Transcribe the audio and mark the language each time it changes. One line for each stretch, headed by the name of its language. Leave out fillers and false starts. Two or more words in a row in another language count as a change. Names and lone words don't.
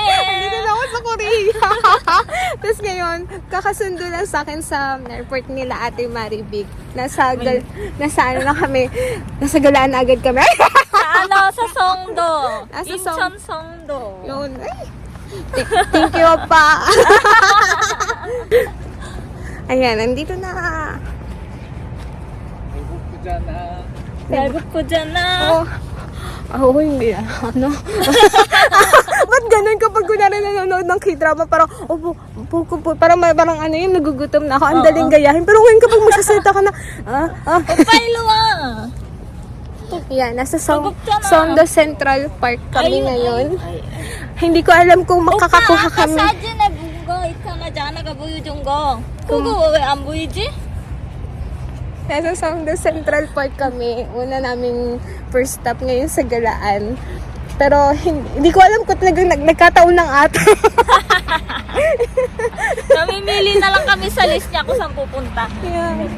Filipino: Andito na ako sa Korea. Tapos ngayon, kakasundo lang sa akin sa airport nila Ate Maribig. Nasa ano na kami, nasa galaan na agad kami. Sa Songdo. Nasa Incheon Songdo. Yun. Ay,
English: thank you
Filipino: pa. Ayan, nandito na.
Korean: 배고프잖아.
Filipino: Hindi na. Ano? Ba't ganun kapag kunwari nanonood ng K-drama, parang, parang ano yun, nagugutom na ako, ang daling gayahin. Pero ngayon kapag magsasalita ka na,
Korean: 빨리 와.
Filipino: Yan, nasa Songdo Central Park kami ngayon. Hindi ko alam kung makakakuha
Korean: 오빠, 아까
Filipino: kami.
Korean: 사진에 본 거 있잖아, 자나가 보여준 거. 그거 왜 안 보이지?
Filipino: Nasa Songdo Central Park kami. Una naming
English: first stop
Filipino: ngayon sa Galaan. Pero hindi ko alam kung nagkataon ng ato. Namimili na lang kami sa list niya kung saan pupunta. Yeah.